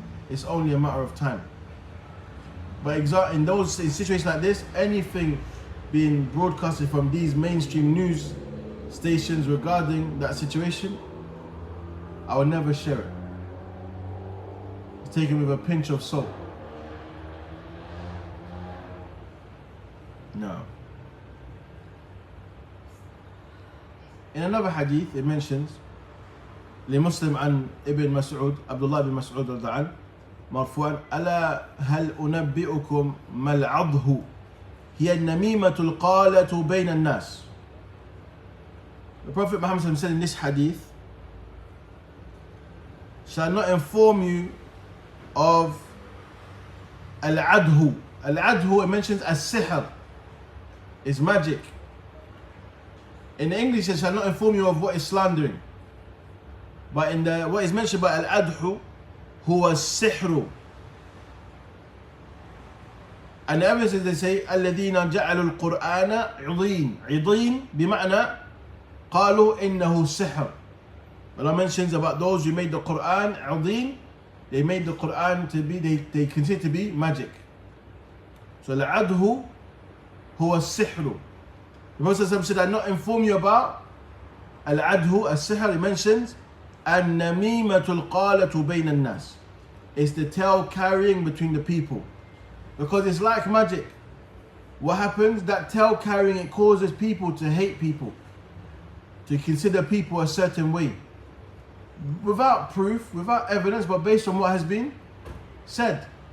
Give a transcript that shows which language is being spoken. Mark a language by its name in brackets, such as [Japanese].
[English] It's only a matter of time. But in situations like this, anything being broadcasted from these mainstream news stations regarding that situation, I will never share it. It's taken with a pinch of salt. No. In another hadith, it mentions [Arabic] لمسلم عن ابن مسعود عبد الله بن مسعود رضي الله عنه مرفوعا ألا هل أنبئكم ما العضه هي النميمة القالة بين الناس. [English] The Prophet Muhammad said in this hadith, shall not inform you of al-adhu. Al-adhu, it mentions as-sihr, is magic. In English it shall not inform you of what is slandering. But in the what is mentioned by al-adhu, huwa as-sihru. And the evidence is they say [Arabic] الذين جعلوا القرآن عضين. عضين بمعنى قالوا إنه سحر. [English] Allah mentions about those who made the Quran عضين. They made the Quran to be, they consider to be magic. [Arabic] So العدhu هو السحر. [English] The Prophet said, I not inform you about [Arabic] العدhu السحر. [English] He mentions [Arabic] النميمة القالة بين الناس. [English] It's the tale carrying between the people. Because it's like magic. What happens? That tale carrying, it causes people to hate people, to consider people a certain way. Without proof, without evidence, but based on what has been said.